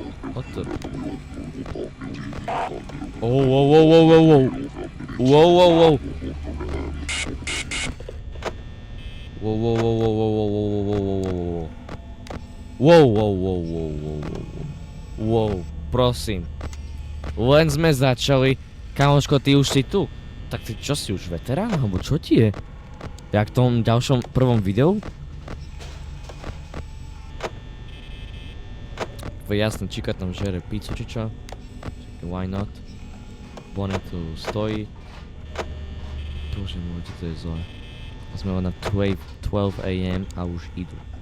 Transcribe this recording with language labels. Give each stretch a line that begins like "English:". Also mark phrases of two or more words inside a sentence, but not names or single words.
English: What the? Oh, whoa, whoa, whoa, whoa, whoa. Whoa, whoa, whoa. Whoa, whoa, whoa, whoa, whoa, whoa, whoa, whoa, whoa, whoa. Whoa, whoa, whoa, whoa, whoa, whoa.
Slovak: Wow, prosím. Len sme začali. Kamoško, ty už si tu. Tak ty čo si už veterán, alebo čo ti je? Jak v tom ďalšom prvom videu? Jasne, číka tam žere pizzu či čo?
English: Why not?
Slovak: Bonnet tu stojí. Bože môj, to je zle. Sme len na 12 AM a už idú.